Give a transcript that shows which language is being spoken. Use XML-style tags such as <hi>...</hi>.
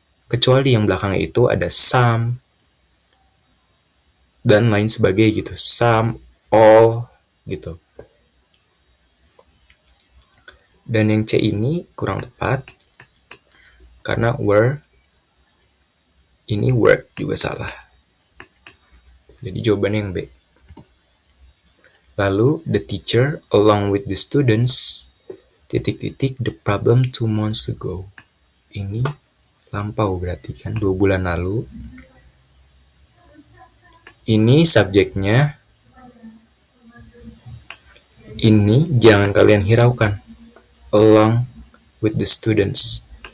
<id>Kecuali yang belakangnya itu ada some dan lain sebagainya gitu.</id> <en>Some, all gitu.</en> <id>Dan yang C ini kurang tepat karena were, ini word juga salah. Jadi jawabannya yang B.</id> <en>Lalu the teacher along with the students</en> <id>titik-titik</id> <en>the problem 2 months ago.</en> <id>Ini lampau berarti kan 2 bulan lalu. Ini subjeknya. Ini jangan kalian hiraukan.</id> <en>Along with the students.</en>